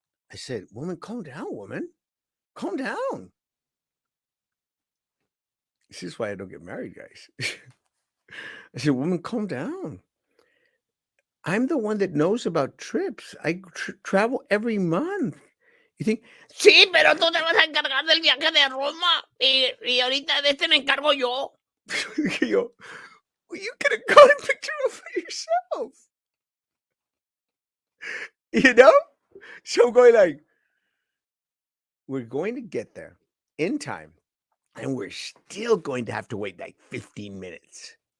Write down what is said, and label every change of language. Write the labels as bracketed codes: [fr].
[en] I said, woman, calm down, woman. Calm down. This is why I don't get married, guys. I said, woman, calm down. I'm the one that knows about trips. I travel every month. You think, [es] sí, pero tú te vas a encargar del viaje de Roma y ahorita de este me encargo yo. [en] Yo, well, you could have gone and picked her up for yourself. You know? So I'm going like, we're going to get there in time, and we're still going to have to wait like 15 minutes.